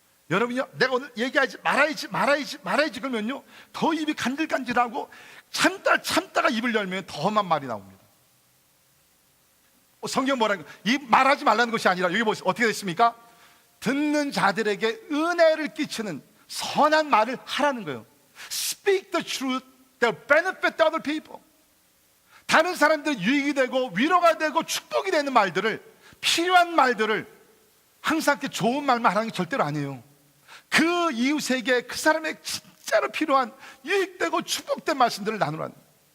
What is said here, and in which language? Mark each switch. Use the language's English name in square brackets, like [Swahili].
[Korean] 여러분요, 내가 오늘 얘기하지 말아야지 그러면요 더 입이 간질간질하고 참다가 입을 열면 더 험한 말이 나옵니다. 성경 뭐라고? 입 말하지 말라는 것이 아니라 여기 보세요. 어떻게 됐습니까? 듣는 자들에게 은혜를 끼치는 선한 말을 하라는 거예요. [English] Speak the truth that will benefit other people. [Korean] 다른 사람들 유익이 되고 위로가 되고 축복이 되는 말들을, 필요한 말들을 항상 이렇게 좋은 말만 하는 게 절대로 아니에요. 그 이웃에게, 그 사람에게 진짜로 필요한 유익되고 축복된 말씀들을 나누라는 거예요.